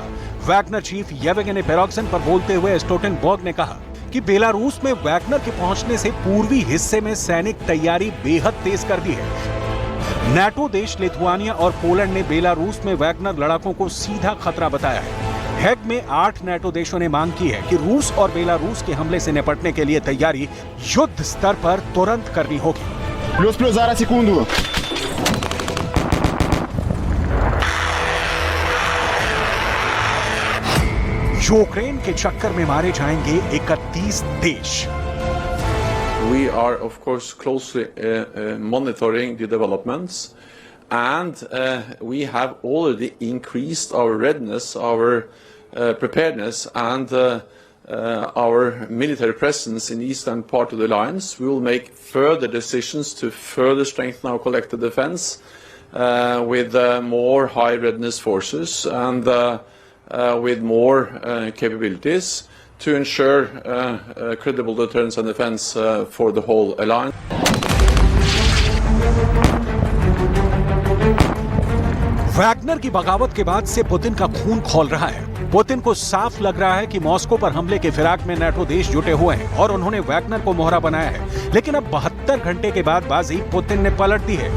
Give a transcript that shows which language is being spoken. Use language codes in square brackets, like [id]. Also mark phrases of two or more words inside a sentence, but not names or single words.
[hi] वैगनर चीफ येवगेनी पेरोग्जिन पर बोलते हुए स्टोल्टेनबर्ग ने कहा कि बेलारूस में वैगनर के पहुंचने से पूर्वी हिस्से में सैनिक तैयारी बेहद तेज कर दी है। नेटो देश लिथुआनिया और पोलैंड ने बेलारूस में वैगनर लड़ाकों को सीधा खतरा बताया है। हेग में 8 नेटो देशों ने मांग की है कि रूस और बेलारूस के हमले से निपटने के लिए तैयारी युद्ध स्तर पर तुरंत करनी होगी। [uk] Плюс, зараз, секунду. [hi] यूक्रेन के चक्कर में मारे जाएंगे 31 देश। [en] We are, of course, closely monitoring the developments, and we have already increased our readiness, our preparedness, and our military presence in the eastern part of the alliance. We will make further decisions to further strengthen our collective defense with more high readiness forces and with more capabilities to ensure credible deterrence and defense for the whole alliance. [hi] वैगनर की बगावत के बाद से पुतिन का खून खौल रहा है। पुतिन को साफ लग रहा है कि मॉस्को पर हमले के फिराक में नेटो देश जुटे हुए हैं और उन्होंने वैगनर को मोहरा बनाया है। लेकिन अब 72 घंटे के बाद बाजी पुतिन ने पलट दी है।